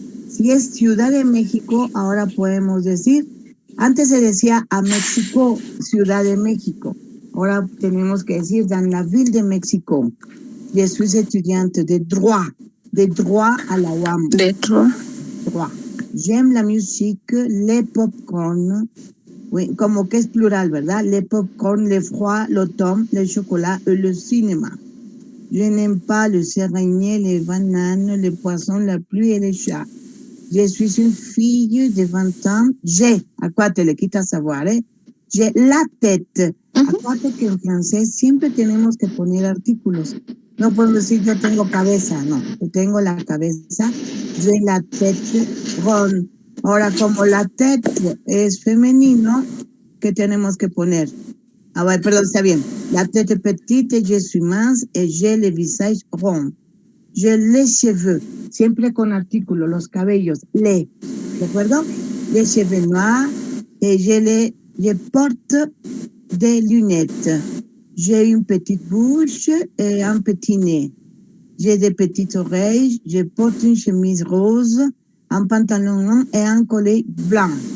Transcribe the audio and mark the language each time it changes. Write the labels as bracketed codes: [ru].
[es] Si es Ciudad de México, ahora podemos decir, antes se decía a México, Ciudad de México. Ahora tenemos que decir [fr] dans la ville de México. Je suis étudiante de droit à la UAM. De droit. J'aime la musique, les popcorn. [es] Oui, como que es plural, ¿verdad? [fr] Les popcorn, les froids, l'automne, les chocolats et le cinéma. Je n'aime pas le céréalier, les bananes, les poissons, la pluie et les chats. Je suis une fille de 20 ans. [es] Acuérdate, le quitas savoir, ¿eh? [fr] J'ai la tête. [es] Acuérdate que en francés siempre tenemos que poner artículos. No puedo decir yo tengo cabeza, no. Yo tengo la cabeza. [fr] J'ai la tête ronde. [es] Ahora, como la tête es femenino, ¿qué tenemos que poner? Ah, bueno, perdón, está bien. [fr] La tête petite, je suis mince et j'ai le visage rond. J'ai les cheveux, [es] siempre con artículo, los cabellos, ¿de acuerdo? [fr] Les cheveux noirs et je porte des lunettes. J'ai une petite bouche et un petit nez. J'ai des petites oreilles, je porte une chemise rose, un pantalón et un collet blanc.